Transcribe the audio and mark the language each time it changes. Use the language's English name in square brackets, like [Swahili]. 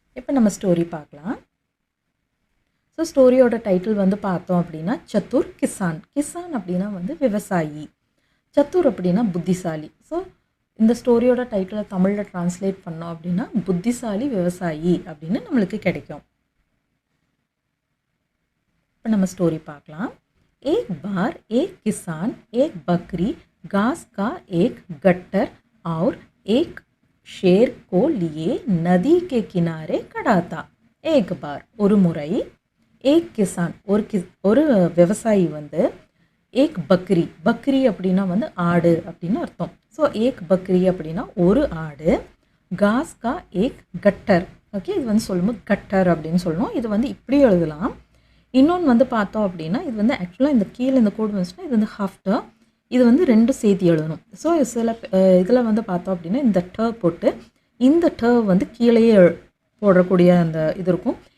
[Tamil] இப்போ நம்ம ஸ்டோரி பார்க்கலாம். ஸோ ஸ்டோரியோட டைட்டில் வந்து பார்த்தோம் அப்படின்னா சத்துர் கிசான். கிசான் அப்படின்னா வந்து விவசாயி, சத்துர் அப்படின்னா புத்திசாலி. ஸோ இந்த ஸ்டோரியோட டைட்டிலை தமிழில் ட்ரான்ஸ்லேட் பண்ணோம் அப்படின்னா புத்திசாலி விவசாயி அப்படின்னு நம்மளுக்கு கிடைக்கும். இப்போ நம்ம ஸ்டோரி பார்க்கலாம். [Hindi] एक बार एक किसान एक बकरी घास का एक गट्टर और एक शेर को लिए नदी के किनारे खड़ा था. एक बार [Tamil] ஒரு முறை [Hindi] एक किसान [Tamil] ஒரு விவசாயி வந்து [Hindi] एक बकरी बकरी [Tamil] அப்படின்னா வந்து ஆடு அப்படின்னு அர்த்தம். ஸோ [Hindi] एक बकरी [Tamil] அப்படின்னா ஒரு ஆடு, [Hindi] घास का एक गट्टर. [Tamil] ஓகே, இது வந்து சொல்லும்போது கட்டர் அப்படின்னு சொல்லணும். இது வந்து இப்படி எழுதலாம். இன்னொன்று வந்து பார்த்தோம் அப்படின்னா இது வந்து ஆக்சுவலாக இந்த கீழே இந்த கோடு வந்துச்சுன்னா இது வந்து ஹாஃப்டர், இது வந்து ரெண்டும் சேர்த்து எழுதணும். ஸோ சில இதில் வந்து பார்த்தோம் அப்படின்னா இந்த டர் போட்டு இந்த டர் வந்து கீழேயே போடக்கூடிய அந்த இது இருக்கும்.